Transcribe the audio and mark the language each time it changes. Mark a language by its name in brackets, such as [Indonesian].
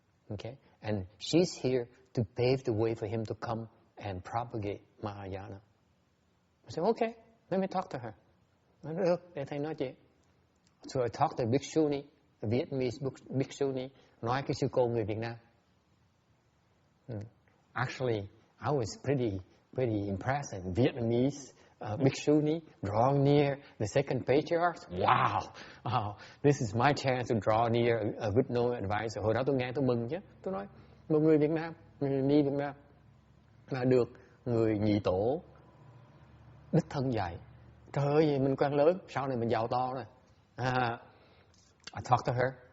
[English] Okay, and she's here to pave the way for him to come and propagate Mahayana. I said, okay, let me talk to her. [Vietnamese] Được, để thầy nói chuyện. [English] So I talked to Bhikshuni, a Vietnamese Bhikshuni, [Vietnamese] nói cái sư cô người Việt Nam. [English] Actually, I was pretty impressed. And Vietnamese Bhikshuni drawing near the second patriarch. Wow, this is my chance to draw near a good known advisor. [Vietnamese] Hồi đó tôi nghe tôi mừng chứ. Tôi nói, một người Việt Nam, người ni Việt Nam là được người nhị tổ đích thân dạy. Trời ơi, mình quan lớn, sau này mình giàu to rồi. [English] I talked to her.